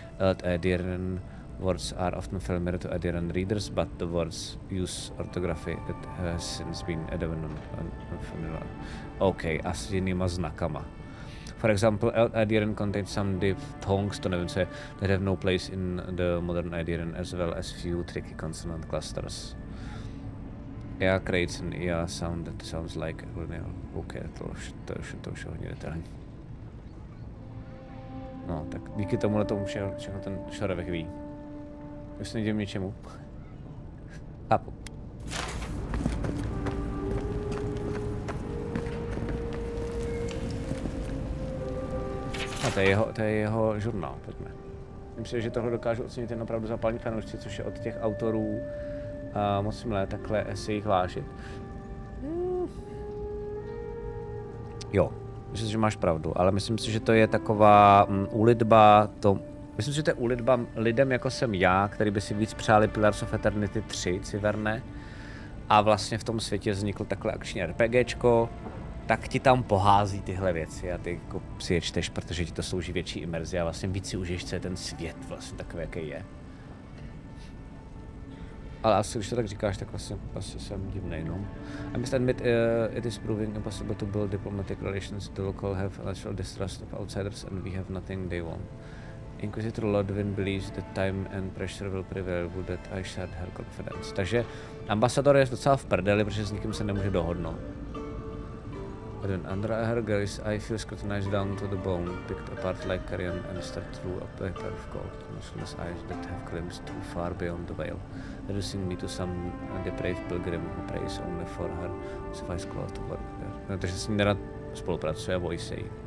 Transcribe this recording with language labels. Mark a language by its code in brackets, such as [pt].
[en] Old Aedirian words are often familiar to Aedirian readers, but the words use orthography that has since been abandoned and unfamiliar. Okay, [cs] a s jinýma znakama. [en] For example, Old Aedirian contains some diphthongs, [cs] to nevím co je, [en] that have no place in the modern Aedirian, as well as few tricky consonant clusters. EA creates an EA sound that sounds like lineal. [cs] OK, to už je hodně detailní. No, tak díky tomu všechno ten šarevek ví. Už se nedivím ničemu. Chápu. A to je jeho žurnál, pojďme. Myslím si, že tohle dokážu ocenit jen opravdu zapálení fanoušci, což je od těch autorů moc milé takhle si jich vážit. Jo, myslím si, že máš pravdu, ale myslím si, že to je taková úlitba, myslím si, že to je úlitba lidem jako jsem já, který by si víc přáli Pillars of Eternity 3, Civerne, a vlastně v tom světě vznikl takhle akční RPGčko, tak ti tam pohází tyhle věci a ty jako si je čteš, protože ti to slouží větší imerzi a vlastně víc si užiješ, co je ten svět vlastně takový, jaký je. Ale asi, když to tak říkáš, tak asi jsem divnej, no. [en] I must admit, it is proving impossible to build diplomatic relations. The local have natural distrust of outsiders and we have nothing they want. Inquisitor Lodwin believes that time and pressure will prevail, would that I shared her confidence. [cs] Takže ambasador je docela v prdeli, protože s nikým se nemůže dohodnout. [en] But when under her gaze, I feel scrutinized down to the bone, picked apart like carrion and stared through a paper of cold, motionless eyes that have glimpsed too far beyond the veil, reducing me to some depraved pilgrim who prays only for her suffice cloth to work there. [cs] No, takže s ní nerad spolupracuje a bojí se jí.